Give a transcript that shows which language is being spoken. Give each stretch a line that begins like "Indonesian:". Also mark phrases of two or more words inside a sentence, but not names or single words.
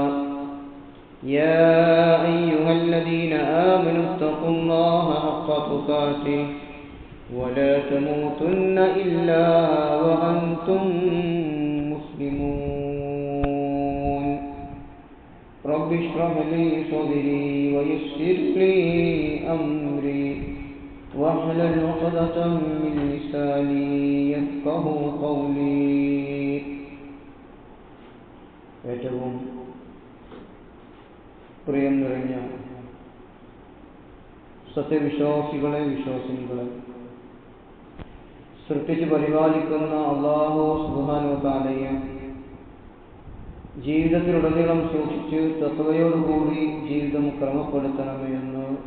Arabic: يا أيها الذين آمنوا اتقوا الله حق تقاته ولا تموتن إلا وأنتم مسلمون. رب اشرح لي صدري ويسر لي أمري واحلل عقدة من لساني يفقهوا قولي.
Malayalam: ഏറ്റവും പ്രിയം നിറഞ്ഞ സത്യവിശ്വാസികളെ, വിശ്വാസിനികളെ, സൃഷ്ടിച്ച് പരിപാലിക്കുന്ന അല്ലാഹു
Arabic: سبحانه وتعالى
Malayalam: ജീവിതത്തിലുടനീളം സൂക്ഷിച്ച് തഖ്വയോടുകൂടി ജീവിതം ക്രമപ്പെടുത്തണമേ എന്ന്